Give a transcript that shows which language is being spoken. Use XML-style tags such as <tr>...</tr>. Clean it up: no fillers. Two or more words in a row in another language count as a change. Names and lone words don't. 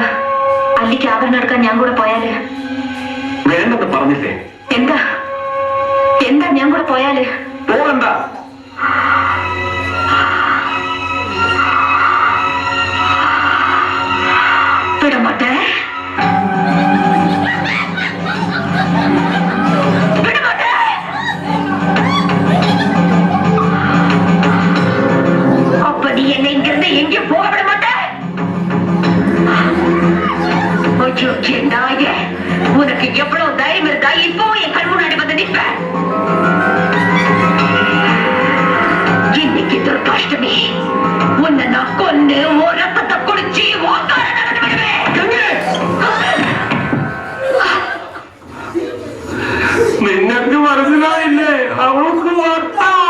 <ml>അല്ലിക്ക് ആഭരണം എടുക്കാൻ ഞാൻ കൂടെ പോയാല്? വേണ്ടെന്ന് പറഞ്ഞില്ലേ? എന്താ എന്താ ഞാൻ കൂടെ പോയാല്? പോകണ്ട. വിടമാട്ടെ.</ml> <ta>அப்ப நீ என்னை இங்கிருந்து எங்கேயும் போக விட மாட்டே. நாய, உனக்கு எவ்வளவு தைரியம் இருக்கா இப்போ என் கண் முன்னாடி வந்து நிற்ப? இன்னைக்கு துர்காஷ்டமி, உன்னை நான் கொண்டு உன் ரத்தத்தை குடிச்சு</ta> <ml>നിങ്ങൾക്ക് മനസ്സിലായില്ലേ? അവൾക്ക് വാർത്ത.</ml>